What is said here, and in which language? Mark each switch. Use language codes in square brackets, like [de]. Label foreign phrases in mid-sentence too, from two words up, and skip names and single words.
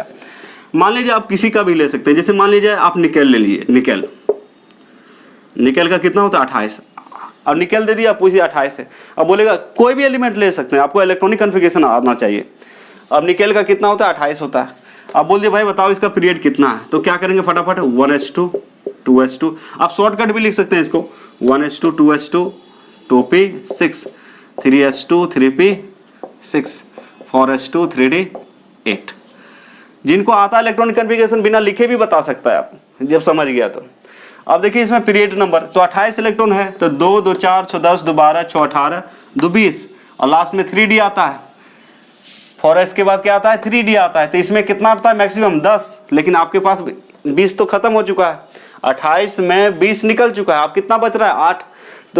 [hi] मान लीजिए आप किसी का भी ले सकते हैं, जैसे मान लीजिए आप निकेल ले लिए, निकेल का कितना होता है 28। अब निकेल दे दिया, पूछिए 28 है। अब बोलेगा कोई भी एलिमेंट ले सकते हैं, आपको [en] electronic configuration [hi] आना चाहिए। अब निकेल का कितना होता है 28 होता है। अब बोल दिए भाई बताओ इसका पीरियड कितना है, तो क्या करेंगे फटाफट 1s2 2s2। आप शॉर्टकट भी लिख सकते हैं इसको, 1s2 2s2 2p 6 3s2 3p 6 4s2 3d 8। जिनको आता है [en] electronic configuration [hi] बिना लिखे भी बता सकता है आप, जब समझ गया तो। अब देखिए इसमें [en] period number [hi] तो 28 इलेक्ट्रॉन है, तो 2 2 4 6 10 2 12 6 18 2 20 और लास्ट में 3d आता है। 4s के बाद क्या आता है, 3d आता है। तो इसमें कितना आता है मैक्सिमम 10, लेकिन आपके पास 20 तो खत्म हो चुका है, 28 में 20 निकल चुका है, आप कितना बच रहा है 8।